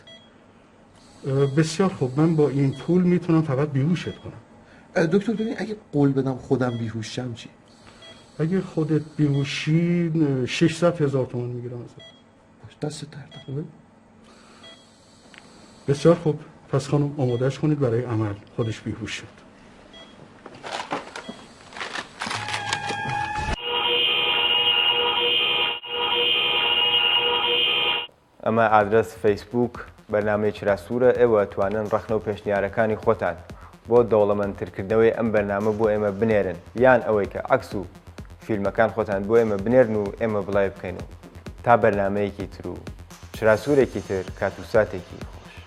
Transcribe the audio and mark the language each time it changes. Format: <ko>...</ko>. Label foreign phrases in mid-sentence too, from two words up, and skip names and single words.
<fa>بسیار خوب من با این پول میتونم فقط بیهوشت کنم. دکتر ببین اگه قول بدم خودم بیهوش شم چی؟ اگه خودت بیهوشی 600,000 تومان میگیرم ازت. دست درد خوبه؟ بسیار خوب پس خانم آمادهش کنید برای عمل. خودش بیهوش شد.</fa> <ckb>ئەمە ئادرس فەیسبوک بەرنامەی چراسوورە ئێوە توانن ڕەخنە و پێشنیارەکانی خۆتان بۆ دەوڵەمەندترکردنەوەی ئەم بەرنامە بۆ ئێمە بنێرن یان ئەوەی کە عەکس و فیلمەکان خۆتان بۆ ئێمە بنێرن و ئێمە بڵاو بکەین و تا بەرنامەیەکی تر و چراسوورێکی تر کات و ساتێکی</ckb>